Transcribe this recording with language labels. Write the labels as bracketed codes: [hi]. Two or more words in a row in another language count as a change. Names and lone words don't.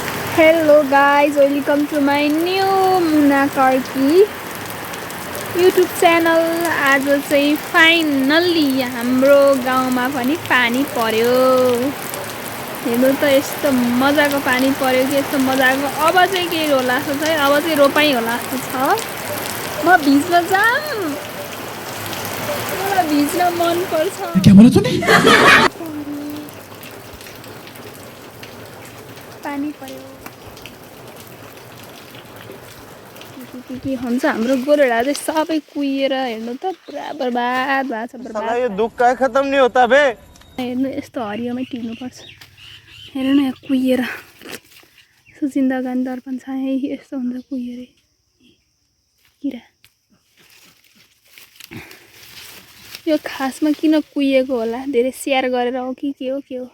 [en] Hello guys, welcome to my new Muna Karki YouTube channel. [ne] आज चाहिँ फाइनल्ली हाम्रो गाउँमा पनि पानी पर्यो। हेर्नु त यस्तो मजाको पानी पर्यो कि यस्तो मजाको। अब चाहिँ के होला जस्तो छ, अब चाहिँ रोपाई होला जस्तो छ। म भिज्न जाम, मलाई भिज्न मन पर्छ। [hi] क्या बोला तूने? [ne] पानी पर्यो के हुन्छ हाम्रो गोरुडा चाहिँ सबै कुहिएर हेर्नु त पुरा बर्बाद भएको छ। बर्बाद [hi] ये दुख का खत्म नहीं होता बे। [ne] हेर्नु यस्तो हरियोमै टिप्नुपर्छ। हेर्नु न यहाँ कुहिएर यसो जिन्दगानी दर्पण छ यही यस्तो हुन्छ कुहिएर किरा। यो खासमा किन कुहिएको होला, धेरै स्याहार गरेर हो कि के हो के हो।